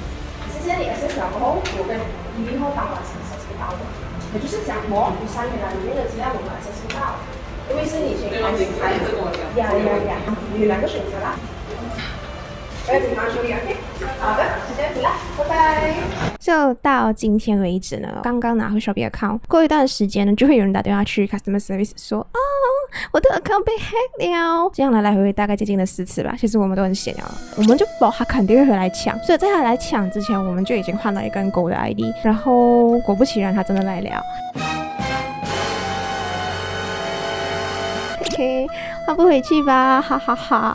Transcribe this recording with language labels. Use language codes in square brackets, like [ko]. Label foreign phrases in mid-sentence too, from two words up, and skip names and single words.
[zh] 現在你 access 了過後，我跟1號當晚是 access 不到的，也就是講你3年來裡面的資料我們 access 不到，因為是你先開始呀，你有2個選擇啦。我要警方處理 ，OK？ 好的，就這樣子啦，拜拜。就到今天為止呢，剛剛拿回 Shopee account，過一段時間呢，就會有人打電話去 [en] customer service [zh] 說，哦， 我的 account 被 hack 了，这样来回大概接近了4次吧。其实我们都很闲了，我们就保他肯定会回来抢，所以在他来抢之前，我们就已经换了一个狗的 ID， 然后果不其然，他真的来了。OK， 换不回去吧，哈哈哈。